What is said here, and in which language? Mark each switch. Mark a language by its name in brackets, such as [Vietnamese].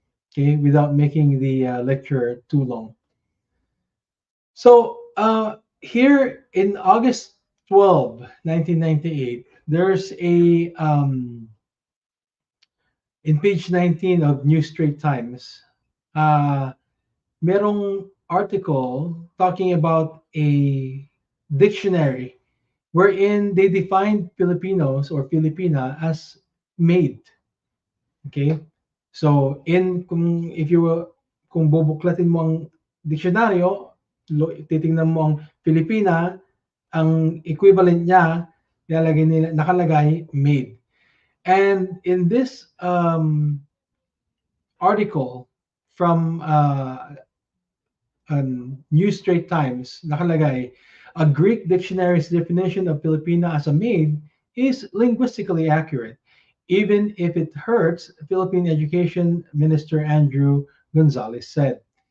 [English] Okay, without making the lecture too long. So here in August 12, 1998, there's a in page 19 of New Straight Times, [Filipino] merong [English] article talking about a dictionary wherein they defined Filipinos or Filipina as maid. Okay? [Filipino] So kung bubuklatin mo ang diksyonaryo, titingnan mo ang Filipina, ang equivalent niya, nakalagay maid. [English] And in this article from New Straight Times, [Filipino] nakalagay, [English] a Greek dictionary's definition of Filipina as a maid is linguistically accurate, even if it hurts, Philippine Education Minister Andrew Gonzalez said.